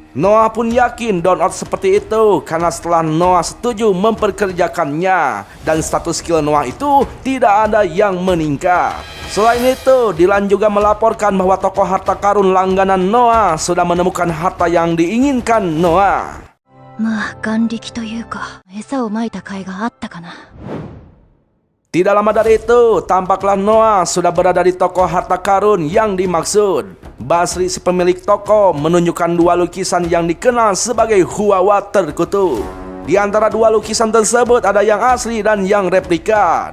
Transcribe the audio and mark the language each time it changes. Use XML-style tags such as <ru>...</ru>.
<id>Noah pun yakin Don Oates seperti itu karena setelah Noah setuju memperkerjakannya dan status skill Noah itu tidak ada yang meningkat. Selain itu, Dylan juga melaporkan bahwa toko harta karun langganan Noah sudah menemukan harta yang diinginkan Noah.</id> <ja>まあ眼力というか餌をまいた甲斐があったかな。</ja> <id>Tidak lama dari itu, tampaklah Noah sudah berada di toko harta karun yang dimaksud. Basri, si pemilik toko, menunjukkan dua lukisan yang dikenal sebagai Huwawa terkutuk. Di antara dua lukisan tersebut ada yang asli dan yang replika.</id>